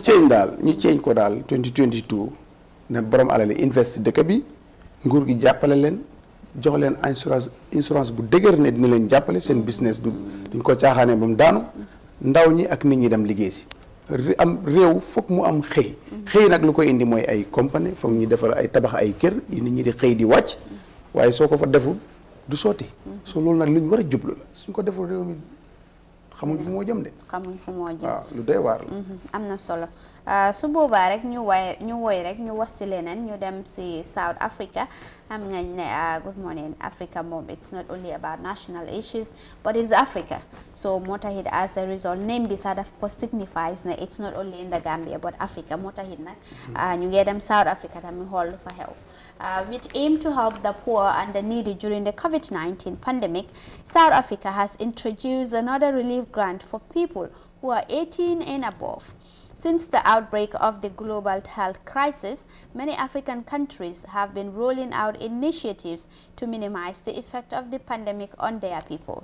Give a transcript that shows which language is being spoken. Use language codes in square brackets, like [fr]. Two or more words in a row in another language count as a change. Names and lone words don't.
[wo] ñu change ko daal 2022 ne borom alal invest dëkk bi nguur gi jàppale leen jox leen insurance bu dëgër ne dina leen jàppale seen business duñ ko caaxaane ba mu daanu ndaw ñi ak nit ñi dem liggéey si am réew foog mu am xëy nag lu ko indi mooy ay compagnie foog ñu defar ay tabax ay kër yi nit ñi di xëy di wàcc waaye soo ko fa deful du sotti soo loolu nag lu ñu war a jublu la suñ ko deful réew mi xamuñ fu moo jëm de. xamuñ fu moo jëm waaw lu doy waar la. am na solo su boobaa rek ñu woy rek ñu was si leneen ñu dem si South Africa xam nga ne [en] good morning Africa [wo] moom [en] it's not only about national issues but it's Africa [wo] so moo taxit [en] as a result [wo] name bi sax daf ko signifies ne [en] it's not only in the Gambia but Africa [wo] moo taxit nag ñu ngi dem South Africa tamit xool lu fa xew. [en] With aim to help the poor and the needy during the COVID-19 pandemic, South Africa has introduced another relief grant for people who are 18 and above. Since the outbreak of the global health crisis, many African countries have been rolling out initiatives to minimize the effect of the pandemic on their people.